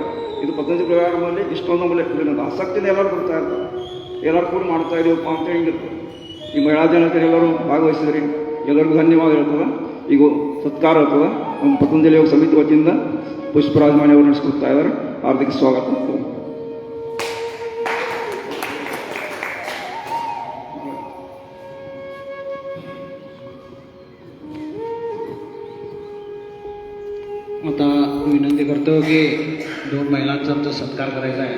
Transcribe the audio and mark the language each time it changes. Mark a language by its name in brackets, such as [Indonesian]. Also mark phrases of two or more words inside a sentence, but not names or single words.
[Kannada] ಇದು ಪತಂಜಲಿ ಪರಿವಾರದಲ್ಲಿ ಇಷ್ಟೊಂದು ನಮ್ಮಲ್ಲಿ ಆಸಕ್ತಿಯಿಂದ ಎಲ್ಲರೂ ಬರ್ತಾ ಇರ್ತಾರೆ. ಎಲ್ಲರೂ ಕೂಡ ಮಾಡ್ತಾ ಇದೀವಪ್ಪ ಅಂತ ಹಿಂಗಿರ್ತದೆ. ಈ ಮಹಿಳಾ ದಿನಾಚರಣೆ ಎಲ್ಲರೂ ಭಾಗವಹಿಸಿದ್ರಿ, ಎಲ್ಲರಿಗೂ ಧನ್ಯವಾದ ಇರ್ತದೆ. ಈಗ ಸತ್ಕಾರ ಇರ್ತದೆ. ನಮ್ಮ ಪತಂಜಲಿ ಯೋಗ ಸಮಿತಿ ವತಿಯಿಂದ ಪುಷ್ಪರಾಜ್ ಮಾಣಿ ಅವರು ನಡೆಸ್ಕೊಡ್ತಾ ಇದ್ದಾರೆ. ಹಾರ್ದಿಕ ಸ್ವಾಗತ. [Marathi] आता विनंती करतो की 2 महिलांचा आमचा सत्कार करायचा आहे.